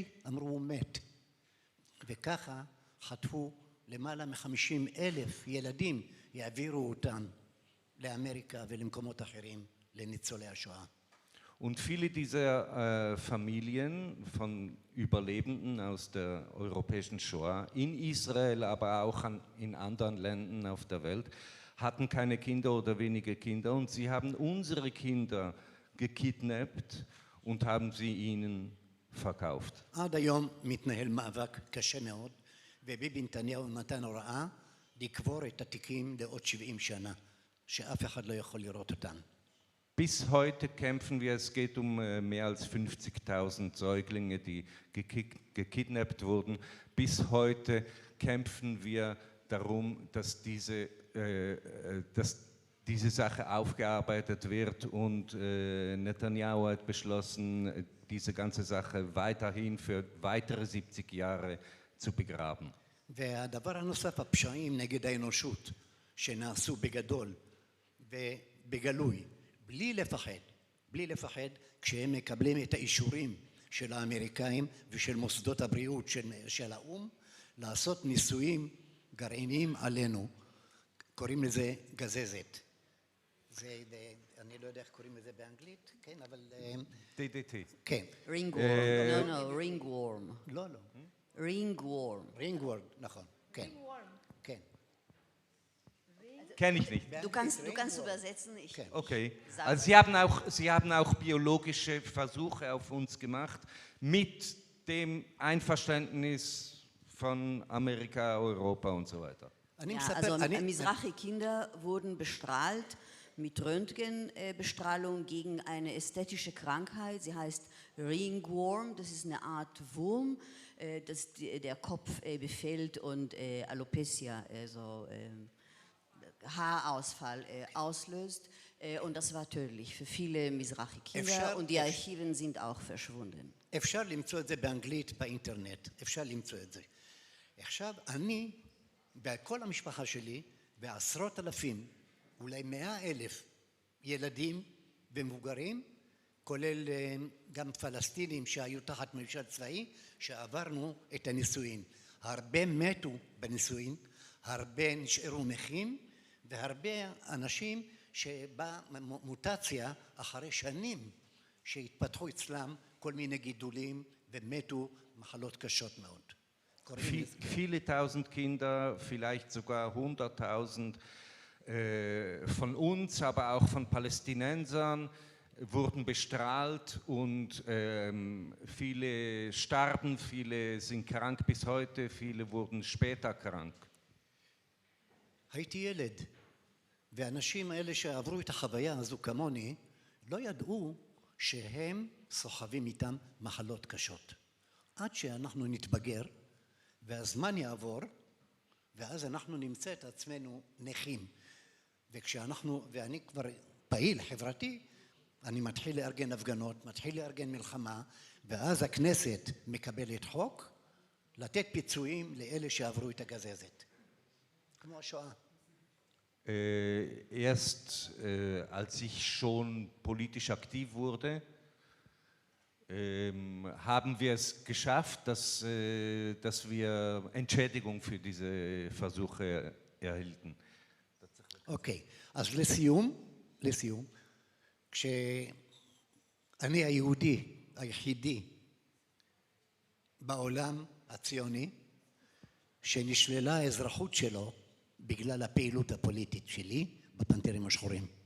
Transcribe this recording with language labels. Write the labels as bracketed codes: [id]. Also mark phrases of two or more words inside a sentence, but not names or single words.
[he] אמרו, הוא מת. וככה חטפו למעלה מ50,000 ילדים, יעבירו אותם לאמריקה ולמקומות אחרים, לניצולי השואה. [de] Und viele dieser Familien von Überlebenden aus der europäischen Shoah in Israel, aber auch in anderen Ländern auf der Welt, hatten keine Kinder oder wenige Kinder, und sie haben unsere Kinder gekidnappt und haben sie ihnen verkauft. [he] עד היום מתנהל מאבק קשה מאוד, וביבי נתניהו נתן הוראה לקבור את התיקים לעוד 70 שנה, שאף אחד לא יכול לראות אותם. [de] Bis heute kämpfen wir, es geht um mehr als 50.000 Säuglinge, die gekidnappt wurden. Bis heute kämpfen wir darum, dass diese Sache aufgearbeitet wird und Netanyahu hat beschlossen, diese ganze Sache weiterhin für weitere 70 Jahre zu begraben. [he] והדבר הנוסף, הפשעים נגד האנושות שנעשו בגדול ובגלוי, בלי לפחד, כשהם מקבלים את האישורים של האמריקאים ושל מוסדות הבריאות של האו"ם, לעשות ניסויים גרעיניים עלינו, קוראים לזה גזזת. אני לא יודע איך קוראים לזה באנגלית, כן, אבל... DDT. כן. ringworm. לא. ringworm, נכון, כן. כן. [de] Kenne ich nicht. Du kannst übersetzen. Okay. Also Sie haben auch biologische Versuche auf uns gemacht, mit dem Einverständnis von Amerika, Europa und so weiter. Ja, also Mizrahi-Kinder wurden bestrahlt mit Röntgenbestrahlung gegen eine ästhetische Krankheit. Sie heißt Ringworm, das ist eine Art Wurm, das der Kopf befällt und Alopecia, also Haarausfall auslöst. Und das war tödlich für viele Mizrahi-Kinder und die Archiven sind auch verschwunden. [he] אפשר למצוא את זה באנגלית באינטרנט, אפשר למצוא את זה. עכשיו, אני, בכל המשפחה שלי, בעשרות אלפים, אולי 100,000 ילדים ומבוגרים, כולל גם פלסטינים שהיו תחת ממשל צבאי, שעברנו את הנישואין. הרבה מתו בנישואין, הרבה נשארו נכים, והרבה אנשים שבאה מוטציה אחרי שנים שהתפתחו אצלם כל מיני גידולים ומתו מחלות קשות מאוד. [de] Viele tausend Kinder, vielleicht sogar 100.000 von uns, aber auch von Palästinensern wurden bestrahlt und viele starben, viele sind krank bis heute, viele wurden später krank. [he] הייתי ילד, והאנשים האלה שעברו את החוויה הזו כמוני, לא ידעו שהם סוחבים איתם מחלות קשות. עד שאנחנו נתבגר, והזמן יעבור, ואז אנחנו נמצא את עצמנו נכים. ואני כבר פעיל חברתי, אני מתחיל לארגן הפגנות, מתחיל לארגן מלחמה, ואז הכנסת מקבלת חוק, לתת פיצויים לאלה שעברו את הגזזת. כמו השואה. [de] Erst als ich schon politisch aktiv wurde, haben wir es geschafft, dass wir Entschädigung für diese Versuche erhielten. [he] אוקיי, אז לסיום, כשאני היהודי היחידי בעולם הציוני, שנשללה האזרחות שלו בגלל הפעילות הפוליטית שלי בפנתרים השחורים.